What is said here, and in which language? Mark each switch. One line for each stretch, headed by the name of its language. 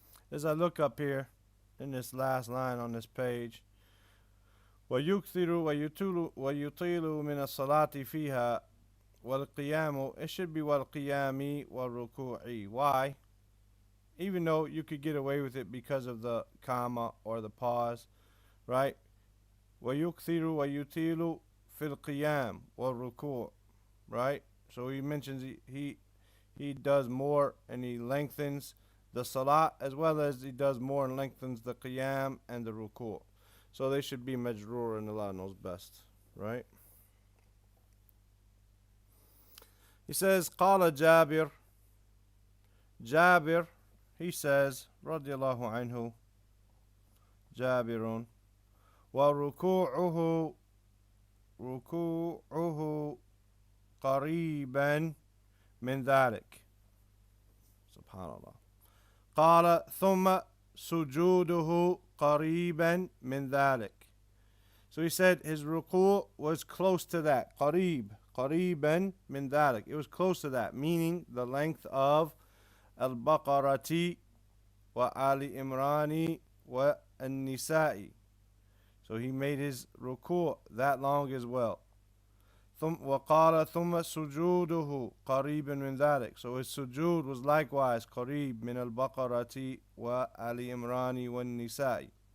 English: As I look up here in this last line on this page,
Arabic: ويكثر ويطيل من الصلاة فيها والقيام,
English: it should be
Arabic: والقيام والركوع.
English: Why? Even though you could get away with it because of the comma or the pause, right?
Arabic: ويكثر ويطيل في القيام والركوع, right?
English: So he mentions he does more and he lengthens the salat as well as he does more and lengthens the qiyam and the ruku'. So they should be majroor, and Allah knows best, right? He says,
Arabic: قال جابر,
English: Jabir, he says, radiallahu anhu, Jabirun,
Arabic: وركوعه ركوعه قريبا من ذلك.
English: Subhanallah.
Arabic: قال ثم سجوده قريبا من ذلك.
English: So he said his ruku' was close to that.
Arabic: قريب, قريبا من ذلك.
English: It was close to that, meaning the length of Al-Baqarati wa Ali Imrani wa An-Nisa'i. So he made his ruku' that long as well.
Arabic: وقال ثم سجوده قريب من ذلك.
English: So his sujood was likewise
Arabic: قريب من البقرة وآل إمران والنساء.